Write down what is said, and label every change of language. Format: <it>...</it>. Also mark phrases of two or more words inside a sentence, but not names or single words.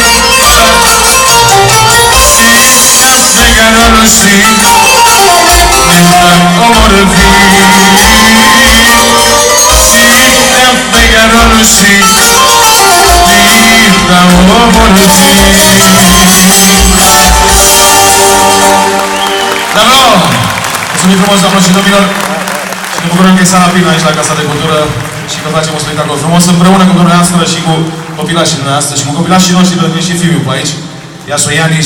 <el>Νύχτα φεγγαρόλωση, νύχτα όμορφη, νύχτα φεγγαρόλωση, νύχτα όμορφη.</el> <ro>Bravo! Mulțumim frumos, doamnă și domnilor, și ne bucurăm că e sala plină aici la Casa de Cultură și că facem un spectacol frumos împreună cu dumneavoastră și cu copilașii dumneavoastră și cu copilașii noștri, pentru că și fiul pe aici, Iasu Ianis.</ro>